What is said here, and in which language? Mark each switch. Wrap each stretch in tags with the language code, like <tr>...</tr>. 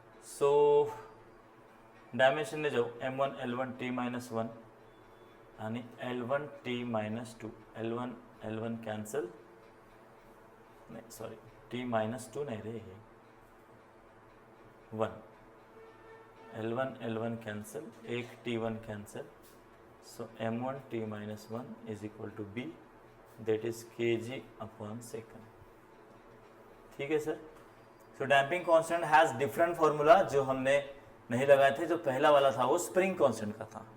<mr>So डायमेन्शनने जाऊ m1 l1 t minus 1 आणि l1 t minus 2. l1 l1 cancel, नाही sorry t minus 2 नाही रे, हे 1.</mr> <en>l1 l1 cancel, एक t1 cancel. So m1 t minus 1 is equal to b, that is kg upon second.</en> <hi>ठीक है sir.</hi> <en>so damping constant has different formula</en> <hi>जो हमने नहीं लगाए थे. जो पहला वाला था वो स्प्रिंग कांस्टेंट का था.</hi>